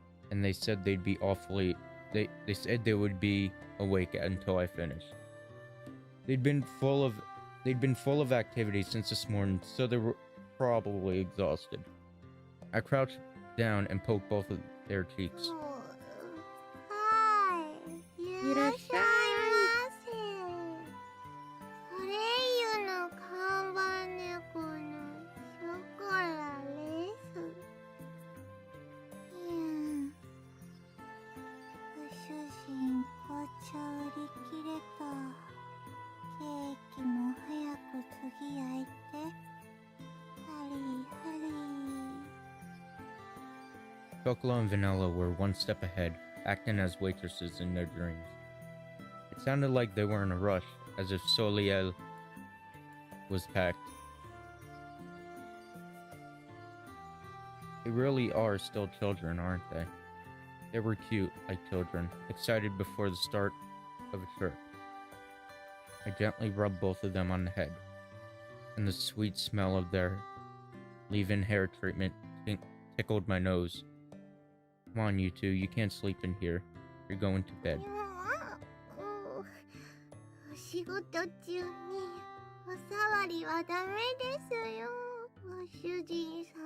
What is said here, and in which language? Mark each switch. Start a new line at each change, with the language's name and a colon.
English: And they said they'd be awfully. They said they would be awake until I finished. They'd been full of activity since this morning, so they were probably exhausted. I crouched down and poked both of their cheeks.
Japanese: はい。いらっしゃいませ。ソレイユの看板猫のショコラです。ご主人、紅茶売り切れた。ケーキも早く次焼いて。ハリーハリー。
English: Chocolate and Vanilla were one step ahead, acting as waitresses in their dreams. It sounded like they were in a rush, as if Soliel was packed. They really are still children, aren't they? They were cute, like children, excited before the start of a trip. I gently rubbed both of them on the head, and the sweet smell of their leave-in hair treatment tickled my nose. Come on, you two, you can't sleep in here. You're going to bed.
Japanese: お仕事中にお触りはダメですよ、ご主人様。